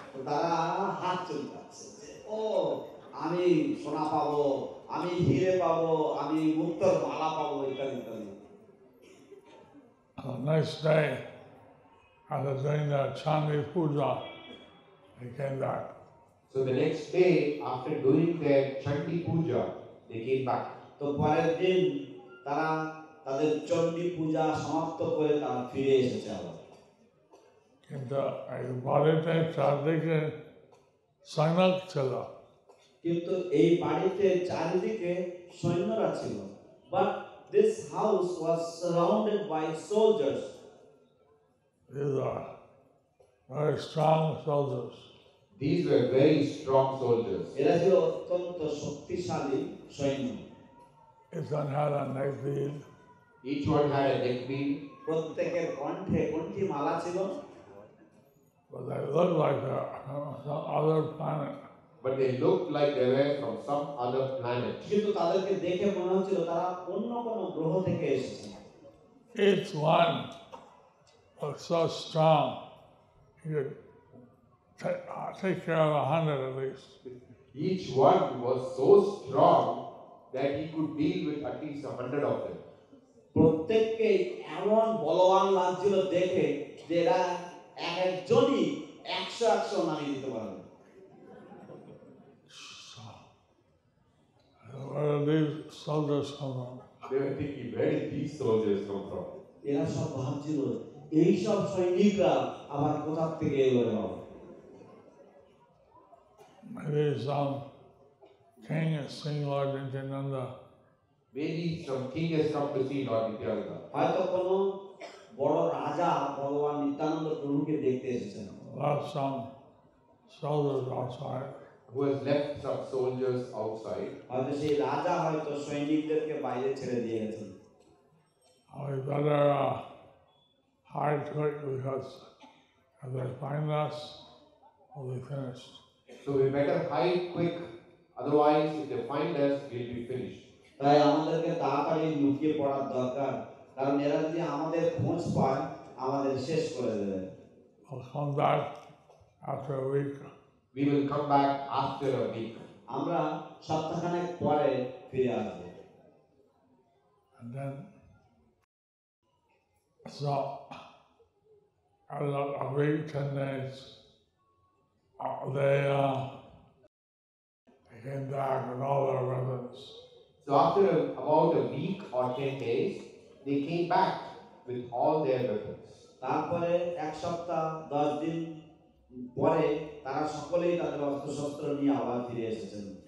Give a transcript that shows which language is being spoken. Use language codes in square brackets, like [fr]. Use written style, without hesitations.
[bn] তারা হাত চুলকাচ্ছে, ও আমি সোনা পাবো, আমি হিরে পাবো, আমি মুক্তোর মালা পাবো, ইত্যাদি ইত্যাদি। [en] The next day, after doing the Chandi Puja, they came back. So the next day, after doing their Chandi puja, they came back. [bn] তো পরের দিন তারা তাদের চণ্ডী পূজা সমাপ্ত করে তারা ফিরে এসেছে আবার। কিন্তু এই বাড়িতে চারদিকে সৈনিক ছিল। কিন্তু এই বাড়িতে চারিদিকে সৈন্যরা ছিল। [en] But this house was surrounded by soldiers. These are very strong soldiers. These were very strong soldiers. [bn] এরা ছিল অত্যন্ত শক্তিশালী সৈন্য। [en] Each one had a neck bead. Each one had a neck bead. [bn] প্রত্যেকের কণ্ঠে কণ্ঠী মালা ছিল। [en] But they looked like they're from some other planet. But they looked like they were from some other planet. [bn] কিন্তু তাদেরকে দেখে মনে হচ্ছিল তারা অন্য কোনো গ্রহ থেকে এসেছে। [en] Each one was so strong, he could take care of 100 at least. Each one was so strong that he could deal with at least 100 of them. [bn] প্রত্যেককে এমন বলবান লাগছিল দেখে যে এরা একজনই 100 নামিয়ে দিতে পারবে। [en] these soldiers come from? They were thinking, where did these soldiers come from? [bn] এরা সব ভাবছিল এই সব সৈনিকরা আবার কোথা থেকে এলো এরা? [en] Maybe some king is seeing Lord Nityananda. Maybe some king has come to see Lord Nityananda. [bn] হয়তো কোনো বড় রাজা ভগবান নিত্যানন্দ প্রভুকে দেখতে এসেছেন। [en] Left some soldiers outside. Who has left some soldiers outside. [bn] হয়তো সেই রাজা হয়তো সৈনিকদেরকে বাইরে ছেড়ে দিয়ে গেছেন। [en] We better hide quick because if they find us, we'll be finished. So we better hide quick. Otherwise, if they find us, we'll be finished. [bn] তাই আমাদেরকে তাড়াতাড়ি লুকিয়ে পড়ার দরকার, কারণ এরা যদি আমাদের খোঁজ পায় আমাদের শেষ করে দেবে। [en] We'll come back after a week. We will come back after a week. [bn] আমরা সপ্তাহখানেক পরে ফিরে আসব। [en] And then, so, after a week, 10 days, they came back with all their weapons. So after about a week or 10 days, they came back with all their weapons. [bn] তারপরে এক সপ্তাহ 10 দিন পরে তারা সকলেই তাদের অস্ত্রশস্ত্র নিয়ে আবার ফিরে এসেছেন।